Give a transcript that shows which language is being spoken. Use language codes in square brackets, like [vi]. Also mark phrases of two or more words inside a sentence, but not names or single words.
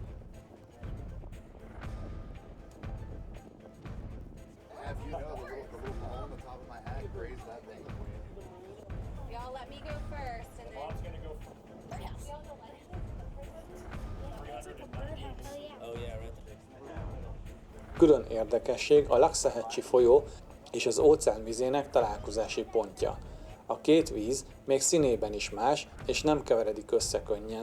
[en] Have you know the little ball on the top of my hat grazed that thing? Y'all let me go first and then. Bob's gonna go for Oh yeah, right. [hu] Külön érdekesség a Laxahetsi folyó és az óceán vizének találkozási pontja. A két víz még színében is más, és nem keveredik össze könnyen.